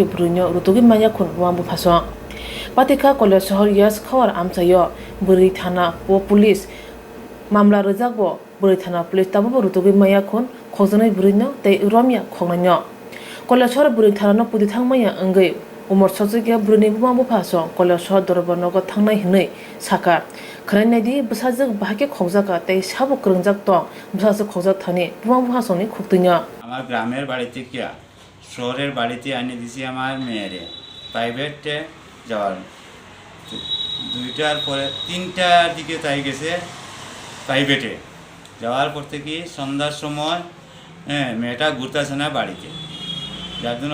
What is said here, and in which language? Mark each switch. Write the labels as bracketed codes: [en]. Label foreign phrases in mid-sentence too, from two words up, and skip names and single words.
[trk] burinyo rutogi maya khun wambu phaso patika college shahar yas khawar amchayo buri thana po police mamla rojagbo buri thana police tabo rutogi maya khun khokjonai burinyo tei romya khongnanyo college shahar buri thana pudi thangmaya angai umur soksogya burini wambu phaso college shahar dorbonogo thangnai hinai saka khranai bsajak bahake khokjaka tei sabo krungjak tong bsajak khokjak thani buang bhasoni khuktinya [bn] আমার গ্রামের বাড়িতে কি শহরের বাড়িতে আনি দিছি আমার মেয়েরে প্রাইভেটে যাওয়ার 2টার পরে 3টার দিকে তাই গেছে প্রাইভেটে যাওয়ার পর থেকে সন্ধ্যার সময় মেয়েটা ঘুরতেছে না বাড়িতে যার জন্য